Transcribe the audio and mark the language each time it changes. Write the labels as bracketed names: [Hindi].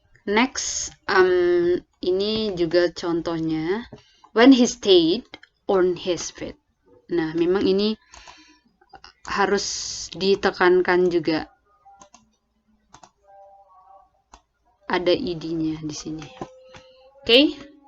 [Indonesian] Next, ini juga contohnya. [English] When he stayed on his feet. [Indonesian] Nah, memang ini harus ditekankan juga. Ada id-nya di sini. Oke?